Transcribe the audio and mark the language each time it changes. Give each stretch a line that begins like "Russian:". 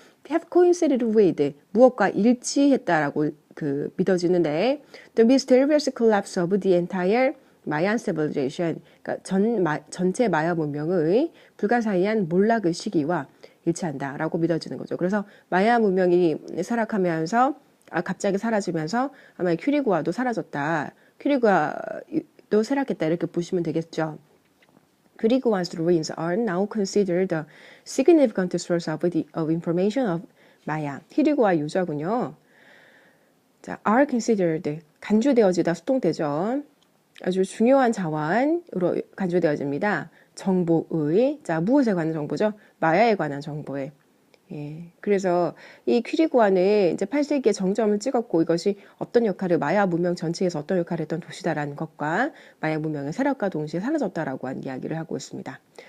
English: have coincided with
Korean: 무엇과 일치했다라고 믿어지는데
English: the mysterious collapse of the entire Mayan civilization
Korean: 그러니까 전체 마야 문명의 불가사의한 몰락의 시기와 일치한다라고 믿어지는 거죠. 그래서 마야 문명이 쇠락하면서 갑자기 사라지면서 아마 퀴리고아도 사라졌다. 퀴리고아도 쇠락했다 이렇게 보시면 되겠죠.
English: Quirigua's ruins are now considered a significant source of information of Maya.
Korean: 퀴리고아 유적은요. 자,
English: are considered
Korean: 간주되어지다 수동태죠. 아주 중요한 자원으로 간주되어집니다. 정보의 자 무엇에 관한 정보죠? 마야에 관한 정보에. 예, 그래서 이 퀴리고아는 이제 8세기에 정점을 찍었고 이것이 어떤 역할을 마야 문명 전체에서 어떤 역할을 했던 도시다라는 것과 마야 문명의 쇠락과 동시에 사라졌다라고 하는 이야기를 하고 있습니다.